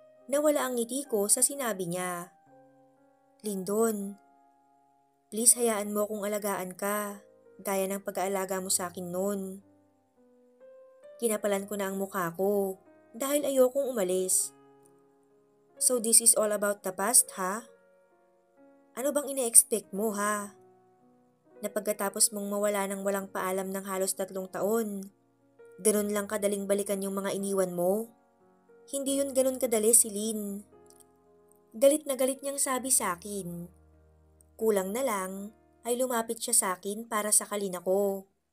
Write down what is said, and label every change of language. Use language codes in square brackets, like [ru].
[tl] Nawala ang ngiti ko sa sinabi niya. Lyndon, please hayaan mo akong alagaan ka, gaya ng pag-aalaga mo sa akin noon. Kinapalan ko na ang mukha ko dahil ayokong umalis. [en] So this is all about the past, ha? [tl] Ano bang ine-expect mo, ha? Na pagkatapos mong mawala ng walang paalam ng halos 3 taon, ganun lang kadaling balikan yung mga iniwan mo? Hindi yun ganun kadali, Celine. Galit na galit niyang sabi sa akin. Kulang na lang ay lumapit siya sa akin para sakalin ako.